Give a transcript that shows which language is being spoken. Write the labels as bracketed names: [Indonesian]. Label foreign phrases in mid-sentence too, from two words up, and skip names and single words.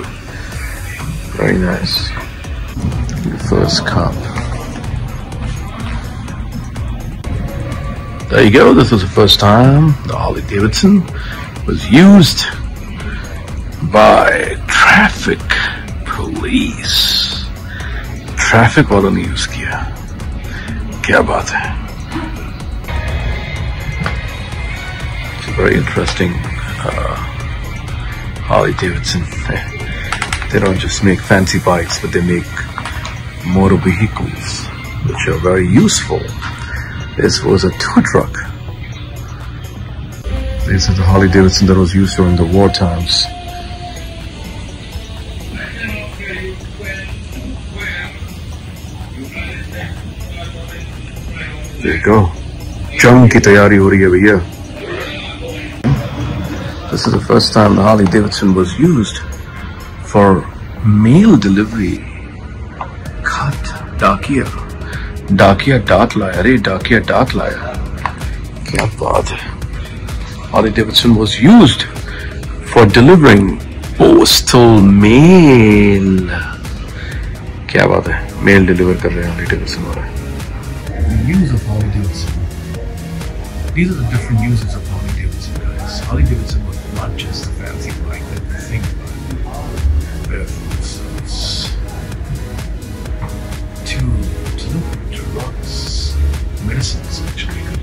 [English] Very nice. The first cop. There you go. This was the first time the Harley-Davidson was used by traffic police. [Hindi] Traffic वालों ने यूज किया. क्या बात है? [English] It's a very interesting Harley-Davidson. They don't just make fancy bikes, but they make motor vehicles, which are very useful. This was a tow truck. This is the Harley-Davidson that was used during the war times. There you go. [Hindi] जंग की तैयारी हो रही है भैया. [English] This is the first time the Harley-Davidson was used for mail delivery. Cut. [Hindi] डाकिया। डाकिया डाट लाया. अरे डाकिया डाट लाया। क्या बात है. [English] Harley-Davidson was used for delivering postal mail. [Hindi] क्या बात है. [English] Mail deliver [Hindi] कर रहे हैं [English] Harley-Davidson wala. The use of Harley-Davidson. These are the different uses of Harley-Davidson, guys. Harley-Davidson was not just a fancy bike that we think about. Barefoot service. To deliver drugs, medicines actually.